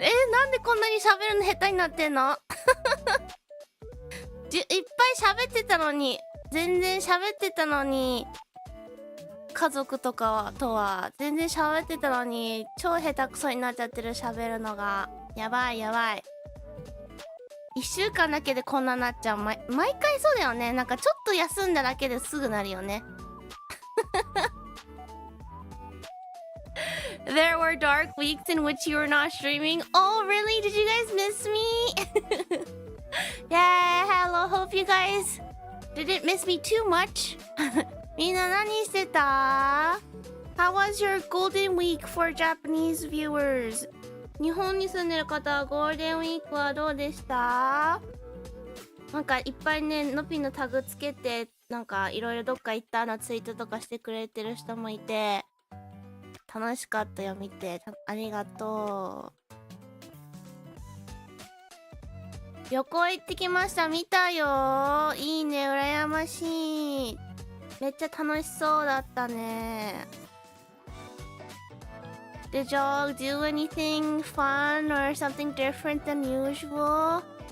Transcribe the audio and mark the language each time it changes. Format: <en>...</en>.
<ja>なんでこんなに喋るの下手になってんのいっぱい喋ってたのに、全然喋ってたのに、家族とかとは全然喋ってたのに、超下手くそになっちゃってる喋るのが。やばい。 1週間だけでこんななっちゃう。毎回そうだよね。なんかちょっと休んだだけですぐなるよね。</ja> <en>There were dark weeks in which you were not streaming. Oh, really? Did you guys miss me? Yeah, hello. Hope you guys didn't miss me too much.</en> <ja>みんな何してた？</ja> <en>How was your golden week for Japanese viewers?</en> <ja>日本に住んでる方はゴールデンウィークはどうでした？なんかいっぱいね、ノピのタグつけて、なんかいろいろどっか行ったのツイートとかしてくれてる人もいて、楽しかったよ、見て。ありがとう。旅行行ってきました。見たよ。いいね、羨ましい。めっちゃ楽しそうだったね。</ja> <en>Did y'all do anything fun or something different than usual?</en>